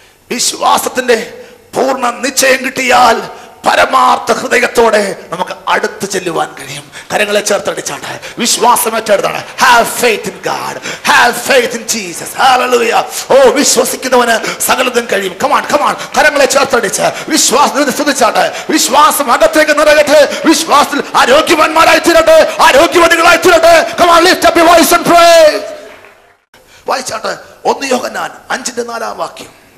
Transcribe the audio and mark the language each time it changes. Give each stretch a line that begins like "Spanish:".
Malayalam: വിശ്വാസത്തിന്റെ പൂർണ്ണ നിശ്ചയം കിട്ടിയാൽ പരമാർത്ഥ ഹൃദയത്തോടെ നമുക്ക് അടുത്ത് ചെല്ലുവാൻ കഴിയും. കരങ്ങളെ ചേർത്തടിച്ചാണ് വിശ്വാസം ഏറ്റെടുത്താണ്.
English: Have faith in God, have faith in Jesus.
Malayalam: Hallelujah. ഓ, വിശ്വസിക്കുന്നവന് സകലതും കഴിയും.
English: Come on.
Malayalam: കരങ്ങളെ ചേർത്തടിച്ച് വിശ്വാസത്തെ സ്തുതിച്ചാട്ടെ. വിശ്വാസം അകത്തേക്ക് നിറയട്ടെ. വിശ്വാസത്തിൽ ആരോഗ്യവാന്മാരായി തീരട്ടെ, ആരോഗ്യവതികളായി തീരട്ടെ.
English: Come on, lift up your voice and pray.
Malayalam: വായിച്ചാട്ടെ. 1 യോഹന്നാൻ 5-ന്റെ 4-ാം വാക്യം.